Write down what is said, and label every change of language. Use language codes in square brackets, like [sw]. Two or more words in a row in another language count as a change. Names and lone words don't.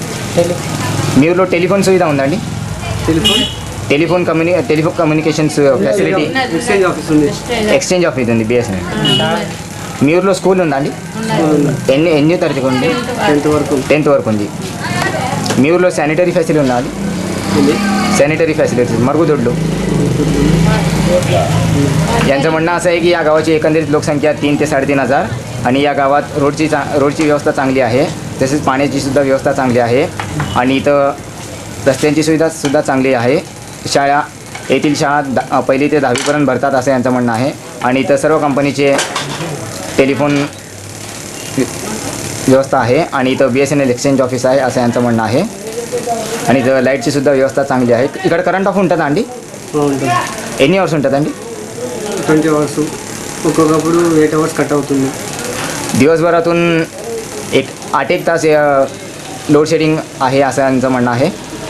[te] మీ ఊర్లో టెలిఫోన్ సువిధ ఉందా అండి? [en] telephone communications facility exchange office [te] ఉంది, BSNL. మీ ఊర్లో స్కూల్ ఉందా అండి? ఎన్ని తరగతి ఉంది? 10th వరకు ఉంది. మీ ఊర్లో [en] sanitary facility [te] ఉందా అండి? [en] sanitary facilities [mr] मरगुदोडलो. यांचं म्हणणं असं आहे की या गावाची एकंदरीत लोकसंख्या 3 ते 3,500 आणि या गावात रोडची व्यवस्था चांगली आहे, तसेच पाण्याची सुद्धा व्यवस्था चांगली आहे आणि इथं रस्त्यांची सुविधासुद्धा चांगली आहे. येथील शाळा 1ली ते 10वीपर्यंत भरतात असं यांचं म्हणणं आहे. आणि इथं सर्व कंपनीचे टेलिफोन व्यवस्था आहे आणि इथं BSNL [en] exchange office [mr] आहे असं यांचं म्हणणं आहे. आणि इथं लाईटची सुद्धा व्यवस्था चांगली आहे. [te] ఇక్కడ [en] current off [te] ఉంటుందా అండి? ఎన్ని అవర్స్ ఉంటుందండి? 20 అవర్స్, ఒక్కొక్కప్పుడు 8 [en] hours cut [te] అవుతుంది. [mr] दिवसभरातून 8 तास [en] load shedding [mr] आहे असं यांचं म्हणणं आहे.